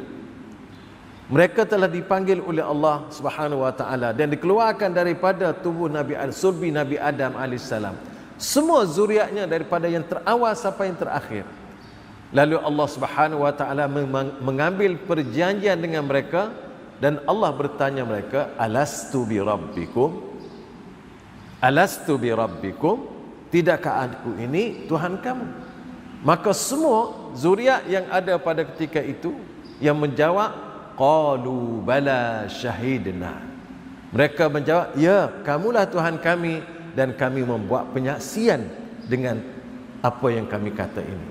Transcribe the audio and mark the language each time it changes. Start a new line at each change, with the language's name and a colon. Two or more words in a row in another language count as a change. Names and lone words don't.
Indonesian: Mereka telah dipanggil oleh Allah
Arabic: سبحانه وتعالى
Indonesian: dan dikeluarkan daripada tubuh sulbi Nabi Adam alaihissalam. Semua zuriatnya daripada yang terawal sampai yang terakhir. Lalu Allah
Arabic: سبحانه وتعالى
Indonesian: mengambil perjanjian dengan mereka dan Allah bertanya mereka,
Arabic: ألست بربكم? ألست بربكم?
Indonesian: Tidakkah aku ini Tuhan kamu? Maka semua zuriat yang ada pada ketika itu yang menjawab,
Arabic: قالوا بلى شهدنا.
Indonesian: Mereka menjawab, ya, kamulah Tuhan kami dan kami membuat penyaksian dengan apa yang kami kata ini.